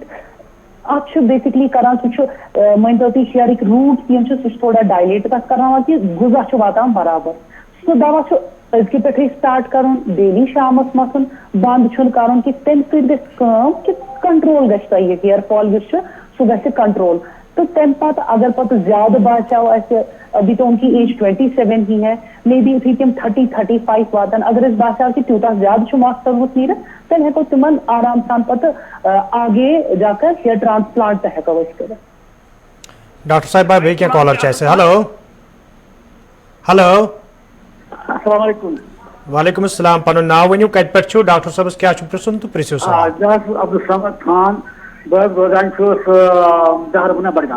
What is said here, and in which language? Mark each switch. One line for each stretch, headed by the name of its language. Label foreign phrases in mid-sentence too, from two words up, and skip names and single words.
Kashmiri: اتھ چھُ بیسکلی کران سُہ چھُ مٲنۍتو تُہۍ ہیرٕکۍ روٗٹ یِم چھِ سُہ چھُ تھوڑا ڈایلیٹ تتھ کرناوان کہِ غذا چھُ واتان برابر. سُہ دوا چھُ أزکہِ پٮ۪ٹھٕے سٹارٹ کرُن, ڈیلی شامس متھُن, بنٛد چھُنہٕ کرُن کہِ تمہِ سۭتۍ گژھِ کٲم کہِ کنٹرول گژھِ تۄہہِ یہِ
English: hair fall
Kashmiri: یُس چھُ سُہ گژھِ کنٹرول. تہٕ تمہِ پتہٕ اگر پتہٕ زیادٕ باسیو اسہِ,
Urdu: ابھی تو ان کی ایج 27 ہی ہے,
English: may be
Kashmiri: یُتھُے تِم 30-35 واتن, اگر اسہِ باسیو کہِ تیوٗتاہ زیادٕ چھُ مس ژوٚلمُت نیٖرِتھ تیٚلہِ ہٮ۪کو تِمن آرام سان پتہٕ
Urdu: آگے جا کر
English: hair transplant
Kashmiri: تہِ ہٮ۪کو أسۍ کٔرِتھ. ڈاکٹر صاحبہ بیٚیہِ کینٛہہ کالر چھِ اَسہِ.
English: ہیلو ہیلو.
Arabic: السلام علیکم. وعلیکم السلام.
Kashmiri: پنُن ناو ؤنِو, کتہِ پٮ۪ٹھ چھُو, ڈاکٹر صٲبس کیٛاہ چھُ پرٛژھُن تہٕ پرٛژھِو سوال. بہٕ حظ چھُس عبدالصمد خان, بہٕ حظ روزان چھُس دہرگونہ بڈگام.